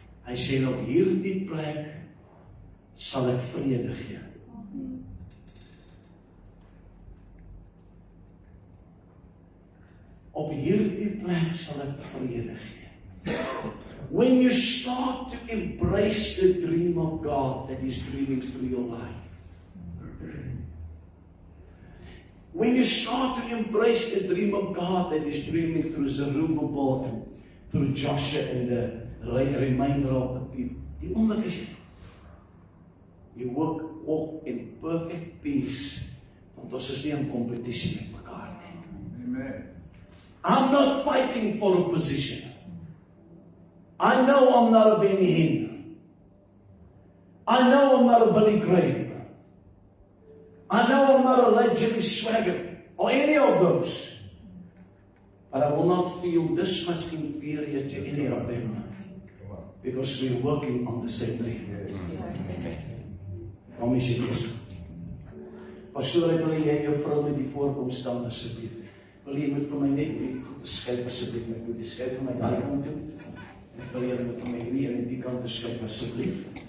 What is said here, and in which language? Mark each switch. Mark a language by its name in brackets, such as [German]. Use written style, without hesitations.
[Afrikaans] Hy sê op hierdie plek sal ek vrede gee. Op hierdie plek sal ek vrede gee. [English] When you start to embrace the dream of God that is dreaming through your life, when you start to embrace the dream of God that is dreaming through Zerubbabel and through Joshua and the remainder of the people, [Afrikaans] Die oomblik is jy [English] walk in perfect peace, [Afrikaans] want ons is nie in kompetisie met mekaar nie. Amen. [English] I'm not fighting for a position. I know I'm not a Benny Hinn. I know I'm not a Billy Graham. I know I'm not a late Jimmy Swaggart or any of those. But I will not feel this much inferior to any of them because we're working on the same dream. [Afrikaans] Kom is jy besig. Pastoor, ek wil hê jy en jou vrou met die voorkom staan asseblief. Wil jy moet vir my net die goed skuif asseblief met toe. Die skuif vir my daai kant toe. Ek wil jy moet vir my hier aan die kant skuif asseblief.